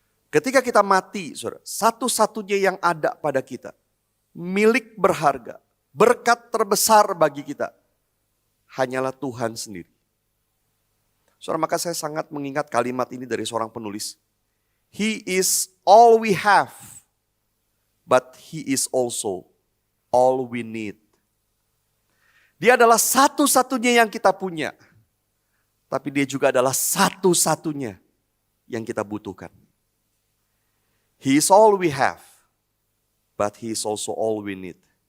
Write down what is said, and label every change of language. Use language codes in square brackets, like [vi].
[id] Ketika kita mati, saudara, satu-satunya yang ada pada kita, milik berharga, berkat terbesar bagi kita, hanyalah Tuhan sendiri. Saudara, maka saya sangat mengingat kalimat ini dari seorang penulis. [en] He is all we have, but He is also all we need. [id] Dia adalah satu-satunya yang kita punya, tapi dia juga adalah satu-satunya yang kita butuhkan. [en] He is all we have, but He is also all we need.